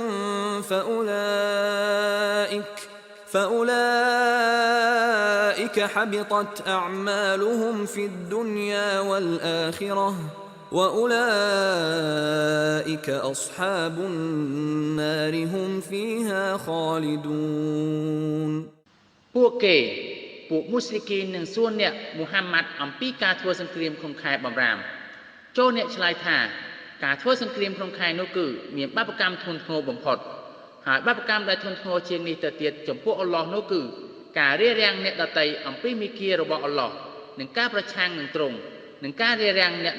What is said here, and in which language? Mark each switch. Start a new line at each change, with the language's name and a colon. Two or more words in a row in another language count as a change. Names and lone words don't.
Arabic: فأولئك حبطت أعمالهم في الدنيا والآخرة وأولئك أصحاب النار هم فيها خالدون
Khmer: ពួកមូស្លីគីននឹងសួរអ្នកមូហាម៉ាត់អំពីការធ្វើសង្គ្រាមក្នុងខែបំ រាមចូលអ្នកឆ្លើយថាការធ្វើសង្គ្រាមក្នុងខែនោះគឺមានបាបកម្មធ្ងន់ធ្ងរបំផុតហើយបាបកម្មដែលធ្ងន់ធ្ងរជាងនេះទៅទៀតចំពោះអល់ឡោះនោះគឺការរារាំងអ្នកដទៃអំពីមីគារបស់អល់ឡោះនិងការប្រឆាំងនឹងទ្រង់និងការរារាំងអ្នក